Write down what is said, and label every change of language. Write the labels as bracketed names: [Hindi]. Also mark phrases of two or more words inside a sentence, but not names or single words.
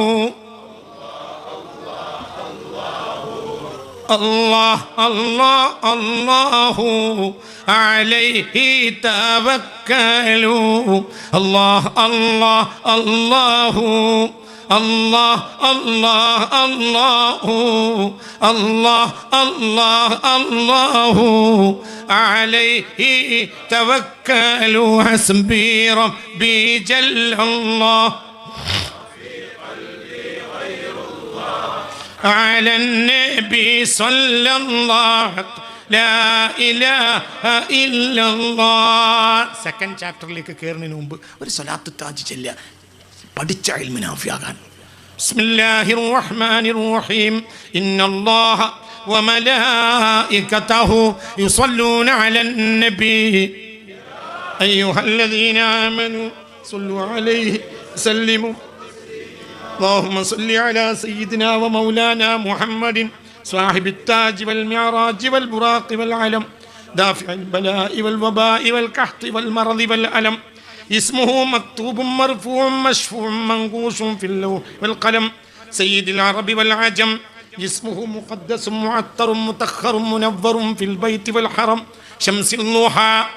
[Arabic] الله الله الله عليه توكلوا الله الله الله الله الله الله الله الله الله عليه توكلوا حسبي ربي جل الله على النبي صلى الله لا إله إلا الله. [Malayalam] സെക്കൻഡ് ചാപ്റ്ററിലേക്ക് കയറുന്നതിന് മുമ്പ് ഒരു സ്വലാത്ത് താജ് ചൊല്ലുക, പഠിച്ച ഇൽമിന് നാഫിയാകാൻ. [Arabic] بسم الله الرحمن الرحيم. إن الله وملائكته يصلون على النبي أيها الذين آمنوا صلوا عليه وسلموا اللهم صل على سيدنا ومولانا محمد صاحب التاج والمعراج والبراق والعلم دافع البلاء والوباء والقحط والمرض والألم اسمه مكتوب مرفوع مشفوع منقوش في اللوح والقلم سيد العرب والعجم اسمه مقدس معطر متخر منور في البيت والحرم شمس الضحى